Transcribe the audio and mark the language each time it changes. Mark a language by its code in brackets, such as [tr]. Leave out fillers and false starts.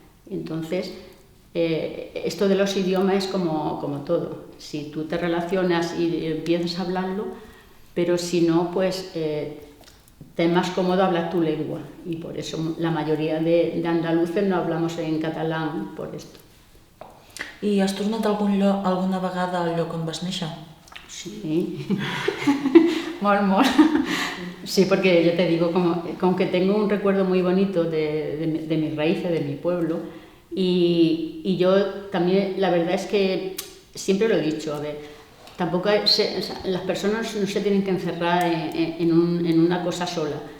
[es] Entonces, esto de los idiomas es como todo. Si tú te relacionas y empiezas a hablarlo, pero si no, pues te es más cómodo hablar tu lengua. Y por eso la mayoría de andaluces no hablamos en catalán por esto. [ca] I has tornat alguna vegada al lloc on vas néixer? Sí, molt. [es] Sí, porque yo te digo, como que tengo un recuerdo muy bonito de mis raíces, de mi pueblo, y yo también, la verdad es que siempre lo he dicho, a ver, tampoco las personas no se tienen que encerrar en una cosa sola.